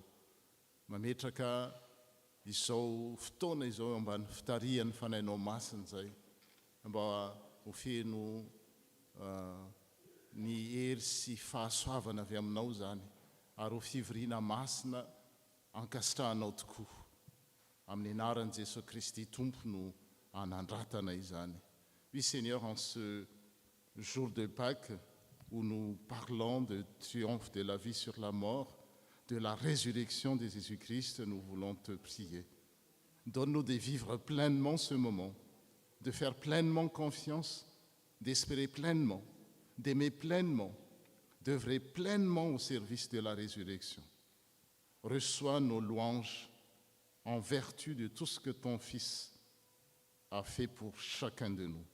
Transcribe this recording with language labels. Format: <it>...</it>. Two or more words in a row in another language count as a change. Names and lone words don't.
<mg>Mametraka izao fotoana izao ambany fitarihan'ny fanainao masina zay, mba ho feno ny hery sy fahasoavana avy aminao zany, ary ho fivoriana masina ankasitrahanao tokoa. Amin'ny anaran'i Jesosy Kristy Tompo no anandratanay zany.</mg> <fr>Oui Seigneur, en ce jour de Pâques où nous parlons de triomphe de la vie sur la mort, de la résurrection de Jésus-Christ, nous voulons te prier. Donne-nous de vivre pleinement ce moment, de faire pleinement confiance, d'espérer pleinement, d'aimer pleinement, d'œuvrer pleinement au service de la résurrection. Reçois nos louanges en vertu de tout ce que ton Fils a fait pour chacun de nous.</fr>